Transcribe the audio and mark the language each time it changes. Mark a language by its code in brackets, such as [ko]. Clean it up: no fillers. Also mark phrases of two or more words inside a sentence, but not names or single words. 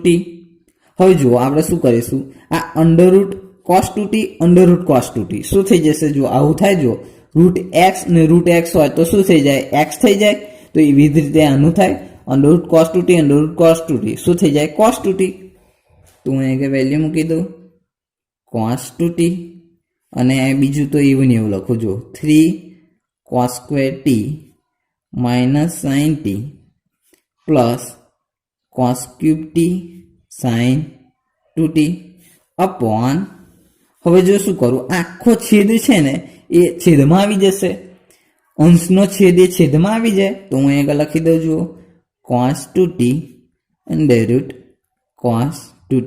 [gu] હવે જુઓ આપણે શું કરીશું, આ [en] under root cos 2t under root cos 2t [gu] શું થઈ જશે, જો આવું થાય, જો [en] root x [gu] ને [en] root x [gu] હોય તો શું થઈ જાય, એક્સ થઈ જાય. તો એવી જ રીતે આનું થાય, [en] under root cos 2t under root cos 2t [gu] શું થઈ જાય, કોસ 2t. તો હું અહીંયા વેલ્યુ મૂકી દઉં કોસ 2t, અને બીજું તો એવું ને એવું લખું, જો [en] 3 cos square t minus sin t plus cos cube t sin 2t upon, [gu] હવે જો શું કરું, આખો છેદ છે ને એ છેદમાં આવી જશે, અંશનો છેદ એ છેદમાં આવી જાય. તો હું અહીંયા લખી દઉં, જુઓ [en] cos 2t under root cos 2t.